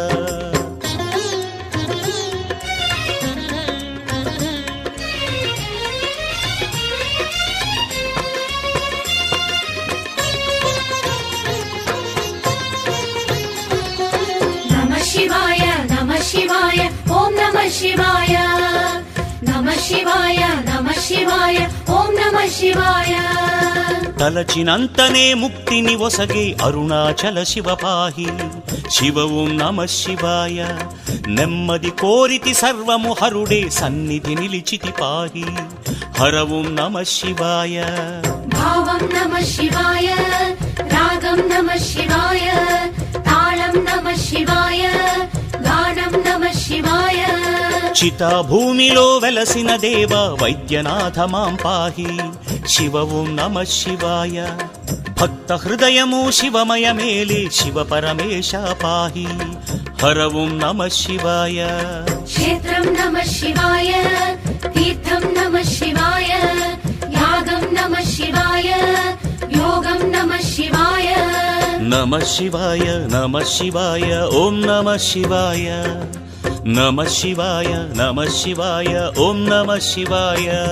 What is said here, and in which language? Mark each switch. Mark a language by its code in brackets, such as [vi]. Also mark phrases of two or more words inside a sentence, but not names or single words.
[sa] नमः शिवाय नमः शिवाय ॐ नमः शिवाय नमः शिवाय नमः शिवाय ॐ नमः शिवाय [te] తలచినంతనే ముక్తిని ఒసగే అరుణాచల శివ పాహి శివ [sa] ఓం నమః శివాయ [te] నెమ్మది కోరితి సర్వము హరుడే సన్నిధి నిలిచితి పాహి హర [sa] ఓం నమః శివాయ भावं नमः शिवाय रागं नमः शिवाय तालं नमः शिवाय गानं नमः शिवाय [te] చితా భూమిలో వెలసిన దేవ వైద్యనాథ మాం పాహి శివ [sa] ఓం నమః శివాయ [te] భక్త హృదయము శివమయ మేలే శివ పరమేశ పాహి హర [sa] ఓం నమః శివాయ क्षेत्रं नमः शिवाय तीर्थं नमः शिवाय यागं नमः शिवाय योगं नमः शिवाय नमः शिवाय नमः शिवाय ओम नमः शिवाय नमः शिवाय नमः शिवाय ओम नमः शिवाय